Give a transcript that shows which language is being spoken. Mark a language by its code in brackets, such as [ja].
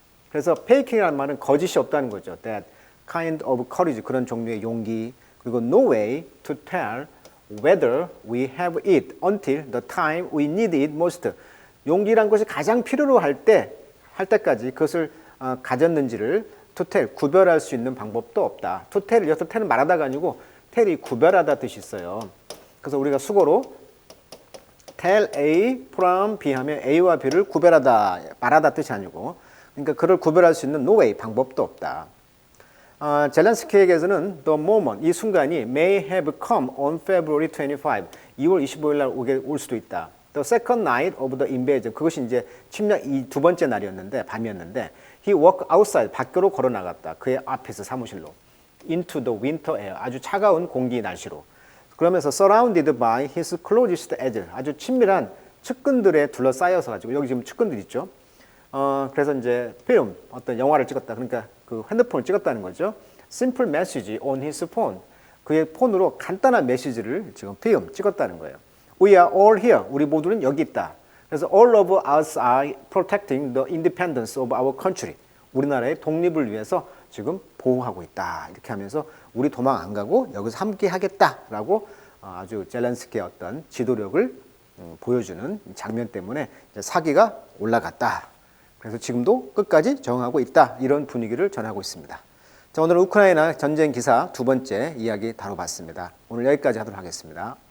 [ko] 그래서 faking이라는 말은 거짓이 없다는 거죠. [en] That kind of courage [ko] 그런 종류의 용기 그리고 [en] no way to tell whether we have it until the time we need it most. [ko] 용기란 것이 가장 필요로 할 때까지 그것을 가졌는지를 [en] to tell [ko] 구별할 수 있는 방법도 없다. to tell 여기서 tell은 말하다가 아니고 tell이 구별하다 뜻이 있어요. 그래서 우리가 수고로 [en] tell A from B [ko] 하면 A와 B를 구별하다, 말하다 뜻이 아니고 그러니까 그를 구별할 수 있는 [en] no way, [ko] 방법도 없다. 젤렌스키에게서는 [en] the moment, [ko] 이 순간이 [en] may have come on February 25, [ko] 2월 25일 날 올 수도 있다. [en] The second night of the invasion, [ko] 그것이 이제 침략 두 번째 날이었는데, 밤이었는데 [en] he walked outside, [ko] 밖으로 걸어 나갔다. 그의 앞에서 사무실로. [en] into the winter air, [ko] 아주 차가운 공기 날씨로. 그러면서 [en] surrounded by his closest edge, [ko] 아주 친밀한 측근들에 둘러싸여서 가지고 여기 지금 측근들 있죠. 그래서 이제 필름, 어떤 영화를 찍었다. 그러니까 그 핸드폰을 찍었다는 거죠. [en] Simple message on his phone, [ko] 그의 폰으로 간단한 메시지를 지금 필름 찍었다는 거예요. [en] We are all here, [ko] 우리 모두는 여기 있다. 그래서 [en] all of us are protecting the independence of our country, [ko] 우리나라의 독립을 위해서 지금 보호하고 있다. 이렇게 하면서 우리 도망 안 가고 여기서 함께 하겠다라고 아주 젤렌스키의 어떤 지도력을 보여주는 장면 때문에 사기가 올라갔다. 그래서 지금도 끝까지 저항하고 있다. 이런 분위기를 전하고 있습니다. 자, 오늘은 우크라이나 전쟁 기사 두 번째 이야기 다뤄봤습니다. 오늘 여기까지 하도록 하겠습니다.